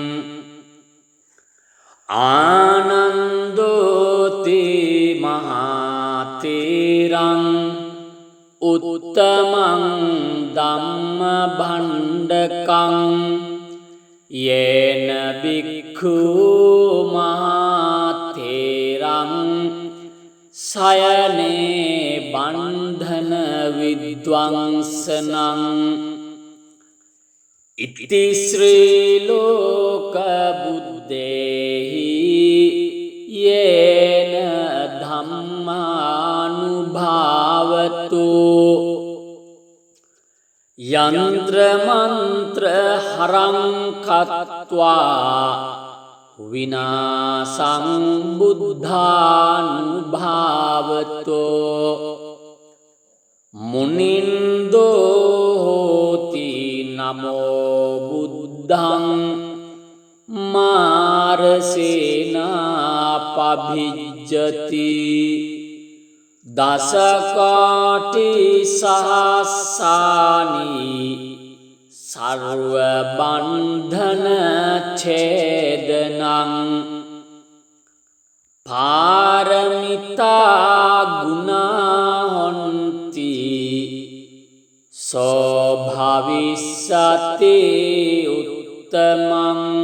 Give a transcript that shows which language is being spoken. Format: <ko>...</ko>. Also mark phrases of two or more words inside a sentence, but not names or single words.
<pi>ආනන්දෝති මහතේරං උත්තමං ධම්ම භණ්ඩකං යේන භික්ඛු මහතේරං සයනේ බන්ධන විද්වංසනං ඉති ශ්‍රී ලෝක බුද්දේහි යේන ධම්මානුභාවතු යන්ත්‍ර මන්ත්‍ර හරං කତ୍වා විනාසං බුද්ධානුභාවතෝ මුනින්දෝ හෝති නමෝ බුද්ධං මාරසේනා පභිජ්ජති දසකාටි සහස්සානි සර්ව බන්ධන ඡේදනං පාරමිතා ගුණා හොන්ති සෝ භවිස්සති උත්තමං</pi>